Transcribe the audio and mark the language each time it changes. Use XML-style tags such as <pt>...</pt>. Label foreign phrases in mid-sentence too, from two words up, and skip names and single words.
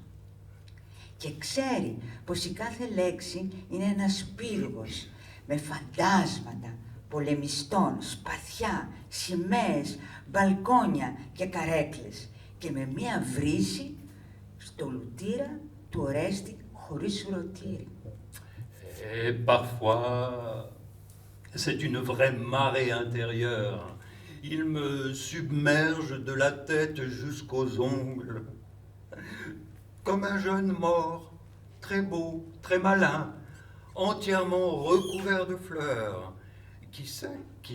<el>Και ξέρει πως η κάθε λέξη είναι ένας πύργος με φαντάσματα πολεμιστών, σπαθιά, σημαίες, μπαλκόνια και καρέκλες και με μία βρύση στο λουτήρα του Ορέστη χωρίς ουρωτήρι.</el> <fr>Et parfois, c'est une vraie marée intérieure. Il me submerge de la tête jusqu'aux ongles. Comme un jeune mort, très beau, très malin, entièrement recouvert de fleurs, qui sait qu'il</fr>